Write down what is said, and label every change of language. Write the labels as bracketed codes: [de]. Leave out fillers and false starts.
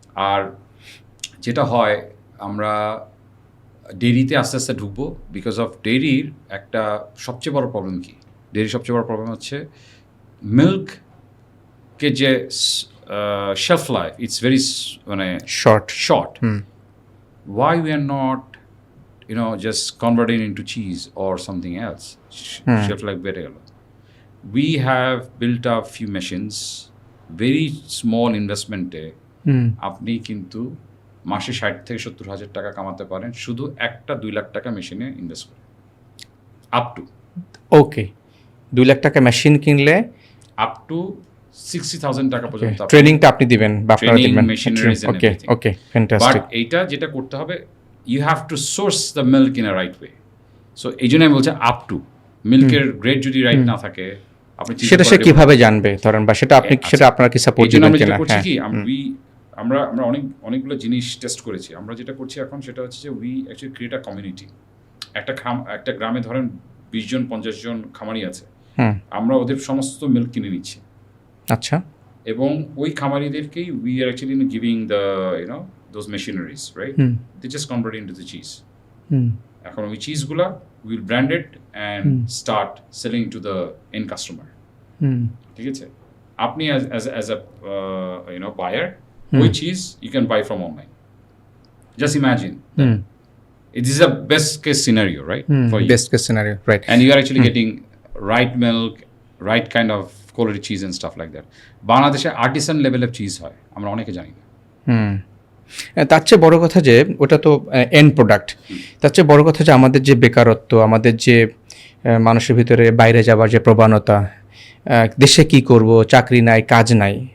[bn] আর যেটা হয়, আমরা ডেইরিতে আস্তে আস্তে ঢুকবো, বিকজ অফ ডেইরির একটা সবচেয়ে বড় প্রবলেম কি, ডেইরির সবচেয়ে বড় প্রবলেম হচ্ছে মিল্ককে যে শেলফ লাইফ, ইটস ভেরি মানে short. [en] Why we are not, just converting into cheese or something else? Shelf life better. We have built up few machines, very small investment. [bn] আপনি কিন্তু মাসে 60 থেকে 70 হাজার টাকা কামাতে পারেন শুধু একটা 2 লাখ টাকা মেশিনে ইনভেস্ট করে। [en] up to, [bn] ওকে, 2 লাখ টাকা মেশিন কিনলে আপ টু 60,000 টাকা পর্যন্ত ট্রেনিংটা আপনি দিবেন বা আপনারা দিবেন। ওকে, ফ্যান্টাস্টিক। বাট এইটা যেটা করতে হবে, [en] you have to source the milk in a right way. [bn] So এই জন্য আমি বলছি আপ টু, মিল্কের গ্রেড যদি রাইট না থাকে, আপনি সেটা সে কিভাবে জানবে ধরেন, বা সেটা আপনি সেটা আপনারা কি সাপোর্ট দিবেন কিনা? আমরা অনেকগুলো জিনিস টেস্ট করেছি। আমরা যেটা করছি এখন সেটা হচ্ছে যে [en] We actually create a community. [bn] একটা গ্রামে ধরেন 20 জন 50 জন খামারি আছে, আমরা ওদের সমস্ত মিল্ক কিনে নিচ্ছি। আচ্ছা, এবং ওই খামারিদেরকেই [en] We are actually giving the those machineries, right? They just convert into the cheese. [bn] এখন ওই চিজগুলা [en] Will brand it and start selling to the end customer. [bn] ঠিক আছে, আপনি [en] as a buyer, [bn] ওই cheese [en] you can buy from online. Just imagine it is a best case scenario, right? For you. Best case scenario, right? And you are actually getting right milk, right kind of quality cheese and stuff like that. [bn] বাংলাদেশে artisan level of cheese হয়, আমরা অনেকে জানি না। তার চেয়ে বড় কথা যে ওটা তো এন্ড প্রোডাক্ট, তার চেয়ে বড় কথা যে আমাদের যে বেকারত্ব, আমাদের যে মানুষের ভিতরে বাইরে যাবার যে প্রবণতা, দেশে কি করব, চাকরি নাই, কাজ নাই।